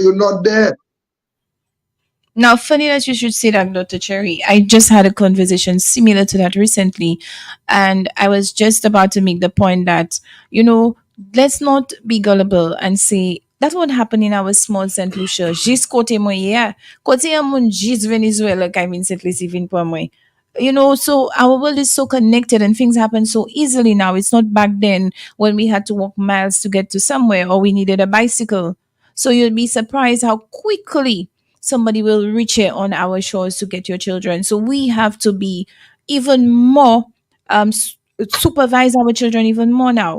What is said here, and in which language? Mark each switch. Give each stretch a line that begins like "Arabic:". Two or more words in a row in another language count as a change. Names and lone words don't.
English: you're not there. Now, funny that you should say that, Dr. Cherry. I just had a conversation similar to that recently, and I was just about to make the point that, you know, let's not be gullible and say that won't happen in our small St. Lucia.
Saint Lucian Creole French: Jis kote mo yeah. Kote amun jis Venezuela kai min St. Lucie vin po mo.
English: You know, so our world is so connected and things happen so easily now. It's not back then when we had to walk miles to get to somewhere or we needed a bicycle. So you'll be surprised how quickly somebody will reach here on our shores to get your children. So we have to be even more supervise our children even more now.